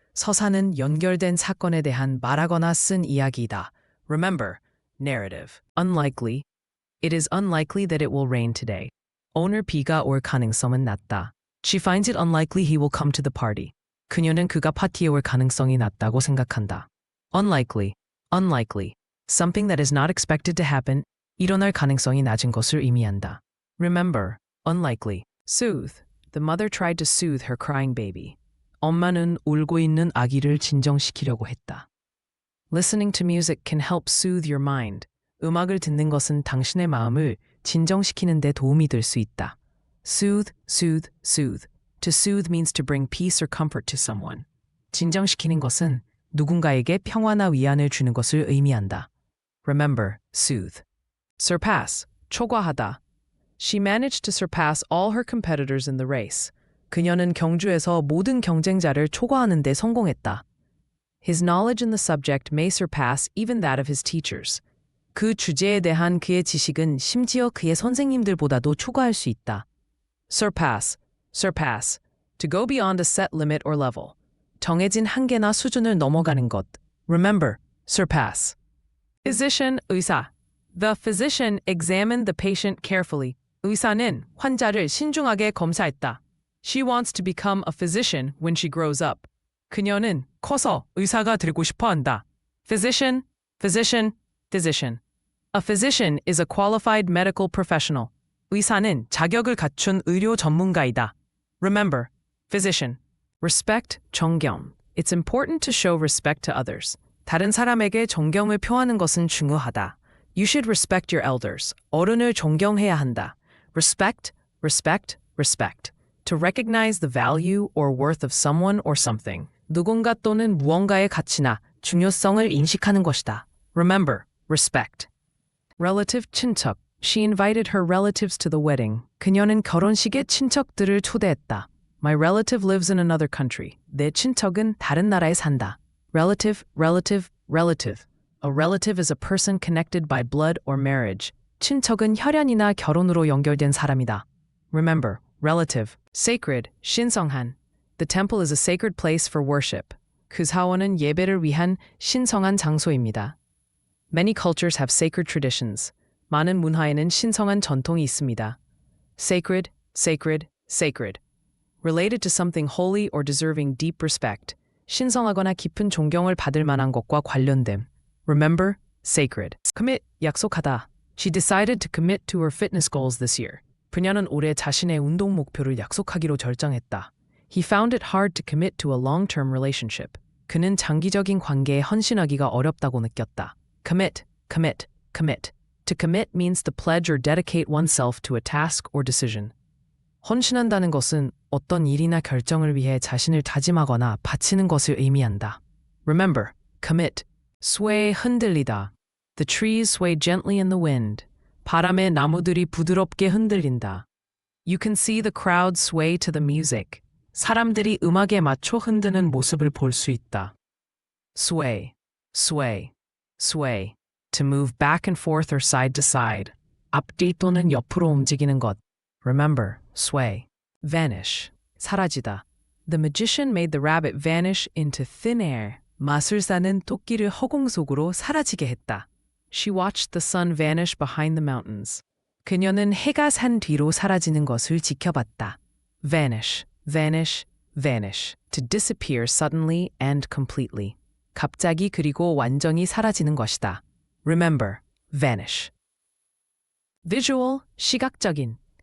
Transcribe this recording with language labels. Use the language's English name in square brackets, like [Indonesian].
[Korean] 서사는 연결된 사건에 대한 말하거나 쓴 이야기이다. [English] Remember, narrative. Unlikely. It is unlikely that it will rain today. [Korean] 오늘 비가 올 가능성은 낮다. [English] She finds it unlikely he will come to the party. [Korean] 그녀는 그가 파티에 올 가능성이 낮다고 생각한다. [English] Unlikely, unlikely. Something that is not expected to happen, [Korean] 일어날 가능성이 낮은 것을 의미한다. [English] Remember, unlikely. Soothe. The mother tried to soothe her crying baby. [Korean] 엄마는 울고 있는 아기를 진정시키려고 했다. [English] Listening to music can help soothe your mind. [Korean] 음악을 듣는 것은 당신의 마음을 진정시키는 데 도움이 될 수 있다. [English] Soothe, soothe, soothe. To soothe means to bring peace or comfort to someone. [Korean] 진정시키는 것은 누군가에게 평화나 위안을 주는 것을 의미한다. [English] Remember, soothe. Surpass, 초과하다. She managed to surpass all her competitors in the race. [Korean] 그녀는 경주에서 모든 경쟁자를 초과하는 데 성공했다. [English] His knowledge in the subject may surpass even that of his teachers. [Korean] 그 주제에 대한 그의 지식은 심지어 그의 선생님들보다도 초과할 수 있다. [English] Surpass, surpass. To go beyond a set limit or level. [Korean] 정해진 한계나 수준을 넘어가는 것. [English] Remember, surpass. Physician, 의사. The physician examined the patient carefully. [Korean] 의사는 환자를 신중하게 검사했다. [English] She wants to become a physician when she grows up. [Korean] 그녀는 커서 의사가 되고 싶어 한다. [English] Physician, physician, physician. A physician is a qualified medical professional. [Korean] 의사는 자격을 갖춘 의료 전문가이다. [English] Remember, physician. Respect, 존경. It's important to show respect to others. [Korean] 다른 사람에게 존경을 표하는 것은 중요하다. [English] You should respect your elders. [Korean] 어른을 존경해야 한다. [English] Respect, respect, respect. To recognize the value or worth of someone or something. [Korean] 누군가 또는 무언가의 가치나 중요성을 인식하는 것이다. [English] Remember, respect. Relative [Korean] 친척. [English] She invited her relatives to the wedding. [Korean] 그녀는 결혼식에 친척들을 초대했다. [English] My relative lives in another country. [Korean] 내 친척은 다른 나라에 산다. [English] Relative, relative, relative. A relative is a person connected by blood or marriage. [Korean] 친척은 혈연이나 결혼으로 연결된 사람이다. [English] Remember, relative. Sacred, 신성한. The temple is a sacred place for worship. [Korean] 그 사원은 예배를 위한 신성한 장소입니다. [English] Many cultures have sacred traditions. [Korean] 많은 문화에는 신성한 전통이 있습니다. [English] Sacred, sacred, sacred. Related to something holy or deserving deep respect. [Korean] 신성하거나 깊은 존경을 받을 만한 것과 관련됨. [English] Remember, sacred. Commit, 약속하다. She decided to commit to her fitness goals this year. [Korean] 그녀는 올해 자신의 운동 목표를 약속하기로 결정했다. [English] He found it hard to commit to a long-term relationship. [Korean] 그는 장기적인 관계에 헌신하기가 어렵다고 느꼈다. [English] Commit, commit, commit. To commit means to pledge or dedicate oneself to a task or decision. [Korean] 헌신한다는 것은 어떤 일이나 결정을 위해 자신을 다짐하거나 바치는 것을 의미한다. [English] Remember, commit. Sway, 흔들리다. The trees sway gently in the wind. [Korean] 바람에 나무들이 부드럽게 흔들린다. [English] You can see the crowd sway to the music. [Korean] 사람들이 음악에 맞춰 흔드는 모습을 볼 수 있다. [English] Sway, sway, sway. To move back and forth or side to side. [Korean] 앞뒤 또는 옆으로 움직이는 것. [English] Remember, sway. Vanish, 사라지다. The magician made the rabbit vanish into thin air. [Korean] 마술사는 토끼를 허공 속으로 사라지게 했다. [English] She watched the sun vanish behind the mountains. [Korean] 그녀는 해가 산 뒤로 사라지는 것을 지켜봤다. [English] Vanish, vanish, vanish. To disappear suddenly and completely. [Korean] 갑자기 그리고 완전히 사라지는 것이다. [English] Remember, vanish. Visual, 시각적인.